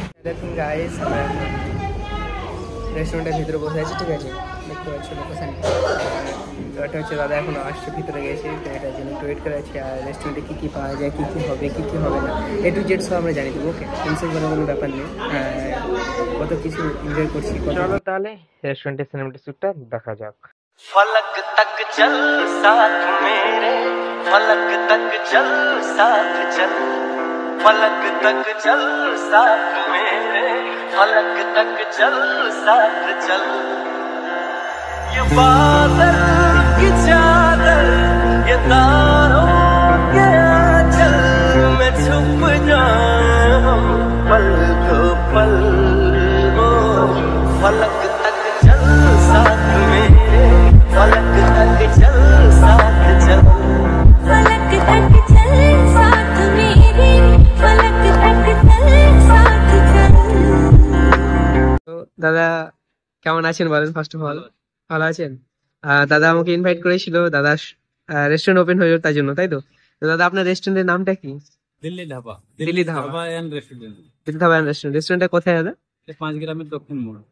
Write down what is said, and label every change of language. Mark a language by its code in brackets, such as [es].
[bn] দেখুন গাইস, আমরা রেস্টুরেন্টের ভিতরে বসে আছি, ঠিক আছে। দেখতে পাচ্ছি লোকেশন। ব্যাপারটা হচ্ছে দাদা এখন আসছে, ভিতরে গেছে, তো এটার জন্য একটু ওয়েট করে আছি। আর রেস্টুরেন্টে কী কী পাওয়া যায়, কী কী হবে, কী কী হবে না, A to Z সব আমরা জানি দেবো, ওকে। টেনশন করার কোনো ব্যাপার নেই। কত কিছু এনজয় করছি। চলো তাহলে রেস্টুরেন্টের সিনেমেটিক শ্যুটটা দেখা যাক। [hi] फलक तक चल साथ मेरे फलक तक चल साथ चल फलक तक चल साथ मेरे फलक तक चल साथ चल। ये बादल की चादर ये तारों के आंचल में छुप जाए हम पल दो पल हो फलक तक चल साथ मेरे फलक तक चल साथ चल फलक तक चल साथ मेरे फलक तक चल साथ चल। [bn] তো দাদা কেমন আছেন বলেন, ফার্স্ট অফ অল? ভালো আছেন? দাদা আমাকে ইনভাইট করেছিল, দাদা রেস্টুরেন্ট ওপেন হয়ে যাবে তাই জন্য, তাই তো? তো দাদা আপনার রেস্টুরেন্টের নামটা কি? Delhi dhaba. Delhi dhaba and restaurant. Delhi dhaba restaurant. রেস্টুরেন্টটা কোথায় দাদা? 5 গ্রামের দক্ষিণ মোড়।